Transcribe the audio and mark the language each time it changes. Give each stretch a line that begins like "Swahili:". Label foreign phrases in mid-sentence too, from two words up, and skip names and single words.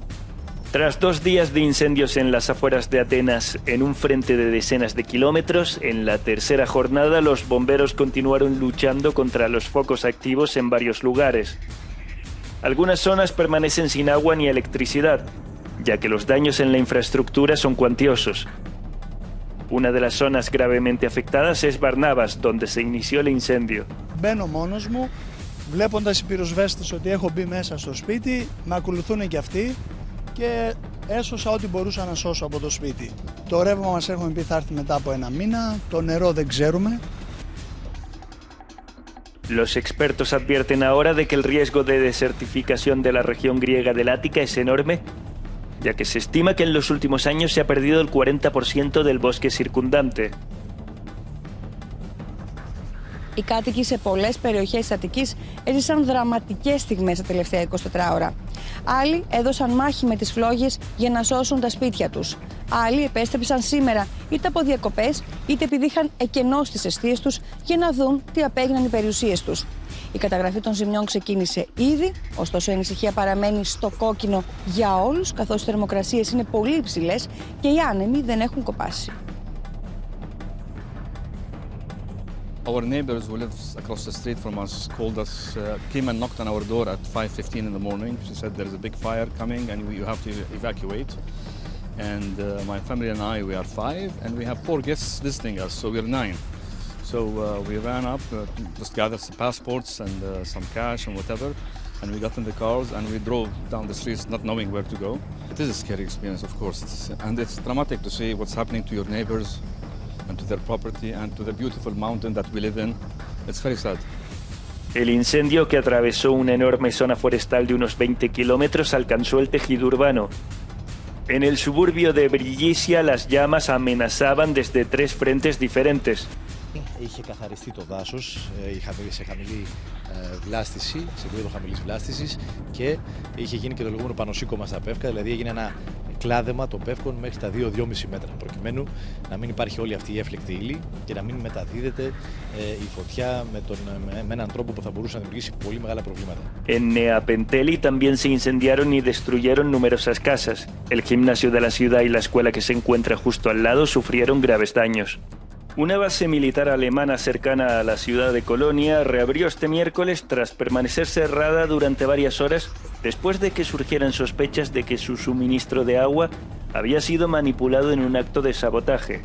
Spanish: Tras 2 días de incendios en las afueras de Atenas, en un frente de decenas de kilómetros, en la tercera jornada los bomberos continuaron luchando contra los focos activos en varios lugares. Algunas zonas permanecen sin agua ni electricidad, ya que los daños en la infraestructura son cuantiosos. Una de las zonas gravemente afectadas es Barnabas, donde se inició el incendio.
Greek: Μπαίνω μόνος μου, βλέποντας οι πυροσβέστες ότι έχω μπει μέσα στο σπίτι, με ακολουθούν και αυτοί και έσωσα ό,τι μπορούσα να σώσω από το σπίτι. Το ρεύμα μας έχουμε πει θα έρθει μετά από 1 μήνα, το νερό δεν ξέρουμε.
Spanish: Los expertos advierten ahora de que el riesgo de desertificación de la región griega del Ática es enorme, ya que se estima que en los últimos años se ha perdido el 40% del bosque circundante.
Greek: Οι κάτοικοι σε πολλές περιοχές της Αττικής έζησαν δραματικές στιγμές τα τελευταία 24 ώρα. Άλλοι έδωσαν μάχη με τις φλόγες για να σώσουν τα σπίτια τους. Άλλοι επέστρεψαν σήμερα είτε από διακοπές είτε επειδή είχαν εκενώσει τις εστίες τους για να δουν τι απέγιναν οι περιουσίες τους. Η καταγραφή των ζημιών ξεκίνησε ήδη, ωστόσο η ανησυχία παραμένει στο κόκκινο για όλους, καθώς οι θερμοκρασίες είναι πολύ υψηλές και οι άνεμοι δεν έχουν κοπάσει.
English: Our neighbors who live across the street from us came and knocked on our door at 5:15 in the morning. She said there is a big fire coming and you have to evacuate. And my family and I, we are 5 and we have 4 guests visiting us, so we're 9. So we ran up, just gathered some passports and some cash and whatever, and we got in the cars and we drove down the streets not knowing where to go. It is a scary experience, of course, and it's dramatic to see what's happening to your neighbors and to their property and to the beautiful mountain that we live in. It's very sad.
Spanish: El incendio, que atravesó una enorme zona forestal de unos 20 kilómetros, alcanzó el tejido urbano. En el suburbio de Brigisia, las llamas amenazaban desde 3 frentes diferentes.
Greek: Είχε καθαριστεί το δάσος σε χαμηλή βλάστηση, σε επίπεδο χαμηλής βλάστησης και είχε γίνει και το λεγόμενο πανοσύκωμα στα πεύκα, δηλαδή έγινε ένα κλάδεμα των πεύκων μέχρι τα 2-2,5 μέτρα, προκειμένου να μην υπάρχει όλη αυτή η έφλεκτη ύλη και να μην μεταδίδεται η φωτιά με έναν τρόπο που θα μπορούσε να δημιουργήσει πολύ μεγάλα προβλήματα.
Spanish: En Neapenteli también se incendiaron y destruyeron numerosas casas. El gimnasio de la ciudad y la escuela que se encuentra justo al lado sufrieron graves daños. Una base militar alemana cercana a la ciudad de Colonia reabrió este miércoles tras permanecer cerrada durante varias horas después de que surgieran sospechas de que su suministro de agua había sido manipulado en un acto de sabotaje.